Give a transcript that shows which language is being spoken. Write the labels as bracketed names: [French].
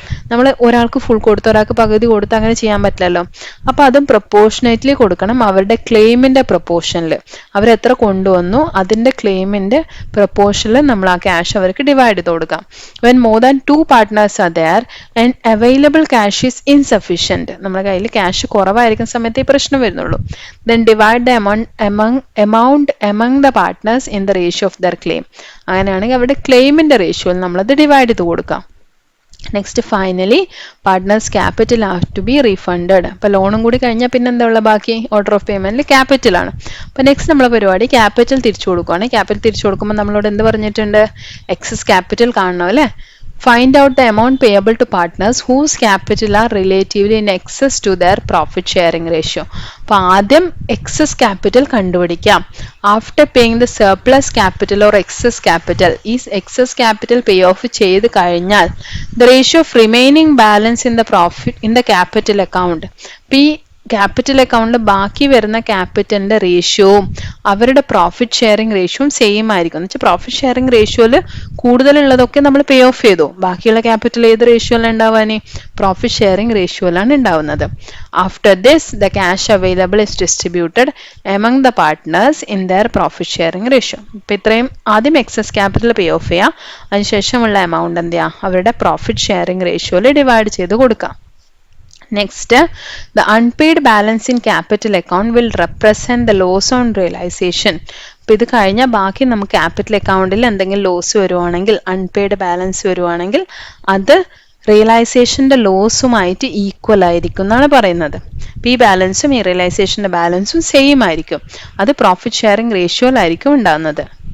[Malayalam] നമ്മൾ ഒരാൾക്ക് ഫുൾ കൊടുത്ത് ഒരാൾക്ക് പകുതി കൊടുത്ത് അങ്ങനെ ചെയ്യാൻ പറ്റില്ലല്ലോ. അപ്പോൾ അതും പ്രൊപ്പോർഷനേറ്റ്ലി കൊടുക്കണം, അവരുടെ ക്ലെയിമിന്റെ പ്രൊപ്പോർഷനിൽ. അവരെത്ര കൊണ്ടുവന്നു അതിന്റെ ക്ലെയിമിന്റെ പ്രൊപ്പോർഷനിൽ നമ്മൾ ആ ക്യാഷ് അവർക്ക് ഡിവൈഡ് ചെയ്ത് കൊടുക്കാം. [English] when more than 2 partners are there and available cash is insufficient, [Malayalam] നമ്മുടെ കയ്യിൽ ക്യാഷ് കുറവായിരിക്കുന്ന സമയത്ത് ഈ പ്രശ്നം വരുന്നുള്ളൂ. [English] Then divide the amount among the partners in the ratio of their claim. [Malayalam] അങ്ങനെയാണെങ്കിൽ അവരുടെ ക്ലെയിമിന്റെ റേഷ്യോയിൽ നമ്മളത് ഡിവൈഡ് ചെയ്ത് കൊടുക്കാം. [English] Next finally partners capital have to be refunded. [Malayalam] അപ്പോൾ ലോണും കൂടി കഴിഞ്ഞാൽ പിന്നെ എന്താ ഉള്ള ബാക്കി ഓർഡർ ഓഫ് പേയ്മെന്റിൽ ക്യാപിറ്റലാണ്. അപ്പോൾ നെക്സ്റ്റ് നമ്മളെ പരിപാടി ക്യാപിറ്റൽ തിരിച്ചു കൊടുക്കുകയാണ്. ക്യാപിറ്റൽ തിരിച്ചു കൊടുക്കുമ്പോൾ നമ്മളോട് എന്ത് പറഞ്ഞിട്ടുണ്ട്? എക്സസ് ക്യാപിറ്റൽ കാണണം അല്ലേ. [English] Find out the amount payable to partners whose capital are relatively in excess to their profit sharing ratio. [Malayalam] അപ്പോൾ ആദ്യം excess capital കണ്ടുപിടിക്കാം. [English] After paying the surplus capital or excess capital, [Malayalam] ഈ excess capital pay off ചെയ്ത് കഴിഞ്ഞാൽ [English] the ratio of remaining balance in the profit in the capital account, [Malayalam] ഈ capital അക്കൗണ്ടിൽ ബാക്കി വരുന്ന ക്യാപിറ്റലിന്റെ റേഷ്യോവും അവരുടെ പ്രോഫിറ്റ് ഷെയറിംഗ് റേഷ്യോയും സെയിം ആയിരിക്കും. എന്ന് വെച്ചാൽ പ്രോഫിറ്റ് ഷെയറിംഗ് റേഷ്യോയിൽ കൂടുതലുള്ളതൊക്കെ നമ്മൾ പേ ഓഫ് ചെയ്തു. ബാക്കിയുള്ള ക്യാപിറ്റൽ ഏത് റേഷ്യോയിലാണ് ഉണ്ടാവാൻ? പ്രോഫിറ്റ് ഷെയറിംഗ് റേഷ്യോയിലാണ് ഉണ്ടാവുന്നത്. [English] After this the cash available is distributed among the partners in their profit sharing ratio. [Malayalam] ഇപ്പം ഇത്രയും ആദ്യം എക്സസ് ക്യാപിറ്റൽ പേ ഓഫ് ചെയ്യുക, അതിനുശേഷമുള്ള എമൗണ്ട് എന്ത് ചെയ്യുക? അവരുടെ പ്രോഫിറ്റ് ഷെയറിംഗ് റേഷ്യോയിൽ ഡിവൈഡ് ചെയ്ത് കൊടുക്കാം. [English] Next, the unpaid balance in capital account will represent the loss on realization. [Malayalam] അപ്പോൾ ഇത് കഴിഞ്ഞാൽ ബാക്കി നമുക്ക് ക്യാപിറ്റൽ അക്കൗണ്ടിൽ എന്തെങ്കിലും ലോസ് വരുവാണെങ്കിൽ, അൺപെയ്ഡ് ബാലൻസ് വരുവാണെങ്കിൽ അത് റിയലൈസേഷൻ്റെ ലോസുമായിട്ട് ഈക്വൽ ആയിരിക്കും എന്നാണ് പറയുന്നത്. അപ്പോൾ ഈ ബാലൻസും ഈ റിയലൈസേഷൻ്റെ ബാലൻസും സെയിം ആയിരിക്കും. അത് പ്രോഫിറ്റ് ഷെയറിംഗ് റേഷ്യോയിലായിരിക്കും ഉണ്ടാകുന്നത്.